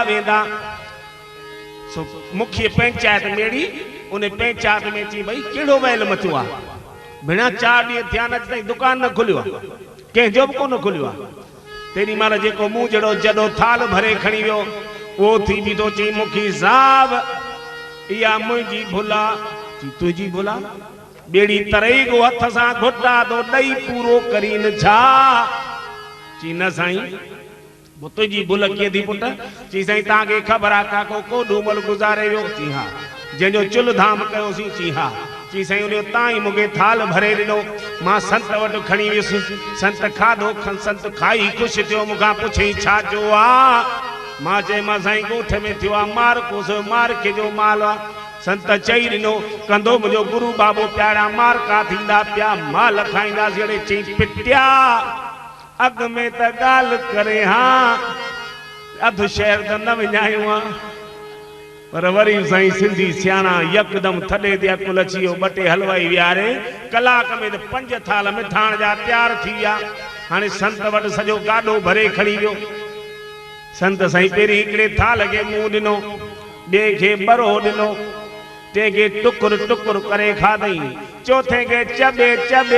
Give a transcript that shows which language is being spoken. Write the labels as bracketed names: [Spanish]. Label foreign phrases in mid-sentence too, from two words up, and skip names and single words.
[Sindhi] वेंदा सो मुखी पंचायत मेड़ी उन पंचायत में चई भई कहिड़ो वैल मचियो आहे बिना 4 ॾींहं थिया न ताईं दुकान न खुलियो आहे कंहिंजो बि कोन खुलियो आहे तेॾी महिल जेको मूं जहिड़ो जॾो थाल भरे खणी वियो उहो थी बीठो चई मुखी साहब इहा मुंहिंजी भुल आहे तुंहिंजी भुल आहे ॿेड़ी तरई गो हथ सां घुटा तो ॾेई पूरो करीन छा चई न साईं तुझी भुल कीअं थी पुट चई साईं तव्हांखे ख़बर आहे काको को डूमल गुज़ारे वियो चई हा जंहिंजो चुल्ह धाम कयोसीं चई हा चई साईं उन तां ई मूंखे थाल भरे ॾिनो मां संत वटि खणी वियुसि संत खाधो संत खाई ख़ुशि थियो मूंखां पुछई छाजो आहे मां चयोमांसि साईं ॻोठ में थियो आहे मारकोस मारके जो माल आहे संत चई ॾिनो कंदो मुंहिंजो गुरु बाबो प्यारा मारका थींदा पिया माल खाईंदासीं अड़े चई पिटिया अग में त गाल करे हाँ अध शहर त न विञायूं आ पर वरी साईं सिंधी सियाणा यकदम थॾे ते अकुल अची वियो ॿ टे हलवाई विहारे कलाक में त 5 थाल मिठाण जा तैयार थी विया हाणे संत वटि सॼो गाॾो भरे खणी वियो संत साईं पहिरीं हिकिड़े थाल खे मुंहुं ॾिनो ॿिए खे बरो ॾिनो टे खे टुकुर टुकुर करे खाधई चौथे खे चबे चबे